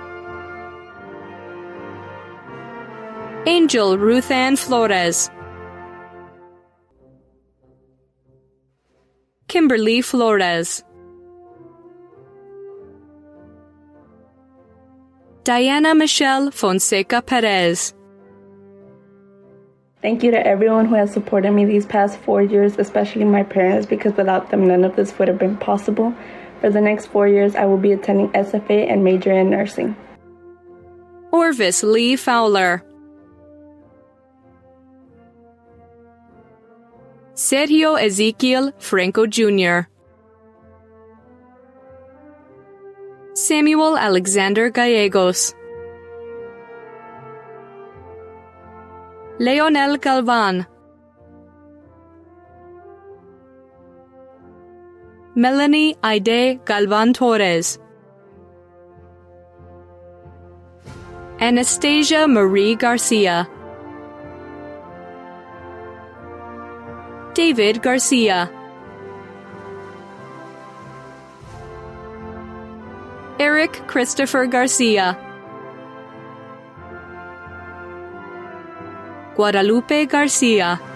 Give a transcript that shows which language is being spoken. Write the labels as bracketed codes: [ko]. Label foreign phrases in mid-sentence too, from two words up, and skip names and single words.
[en] Angel Ruthann Flores. Kimberly Flores. Diana Michelle Fonseca Perez. Thank you to everyone who has supported me these past 4 years, especially my parents, because without them, none of this would have been possible. For the next 4 years, I will be attending SFA and major in nursing. Orvis Lee Fowler. Sergio Ezequiel Franco Jr. Samuel Alexander Gallegos. Leonel Galvan. Melanie Aide Galvan Torres. Anastasia Marie Garcia. David Garcia. Eric Christopher Garcia. Guadalupe Garcia.